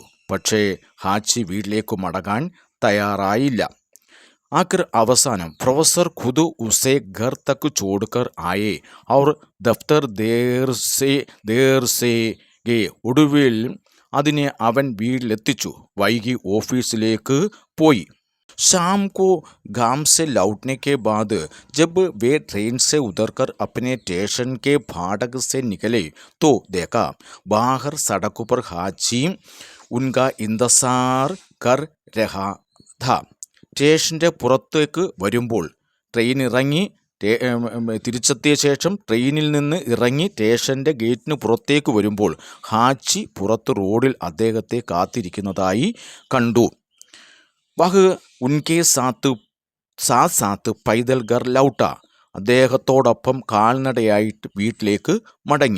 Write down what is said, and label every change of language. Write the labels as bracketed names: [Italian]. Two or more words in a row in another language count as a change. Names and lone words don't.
[Malayalam] പക്ഷേ ഹാച്ചി വീട്ടിലേക്ക് മടങ്ങാൻ തയ്യാറായില്ല. [Hindi] ആഖിർ അവസാനം प्रोफ़ेसर ख़ुद उसे घर तक छोड़कर आए और दफ़्तर देर से गए, [Malayalam] ഒടുവിൽ അതിനെ അവൻ വീട്ടിലെത്തിച്ചു. വൈകി ഓഫീസിലേക്ക് പോയി. [Hindi] शाम को गांव से लौटने के बाद जब वे ट्रेन से उतरकर अपने स्टेशन के फाटक से निकले तो देखा बाहर सड़क पर हाची उनका इंतजार कर रहा था. [Malayalam] സ്റ്റേഷൻ്റെ പുറത്തേക്ക് വരുമ്പോൾ ട്രെയിൻ ഇറങ്ങി തിരിച്ചെത്തിയ ശേഷം ട്രെയിനിൽ നിന്ന് ഇറങ്ങി സ്റ്റേഷൻ്റെ ഗേറ്റിന് പുറത്തേക്ക് വരുമ്പോൾ ഹാച്ചി പുറത്ത് റോഡിൽ അദ്ദേഹത്തെ കാത്തിരിക്കുന്നതായി കണ്ടു. [Hindi] वह उनके साथ पैदल घर लौटा, [Malayalam] അദ്ദേഹത്തോടൊപ്പം കാൽനടയായിട്ട് വീട്ടിലേക്ക് മടങ്ങി.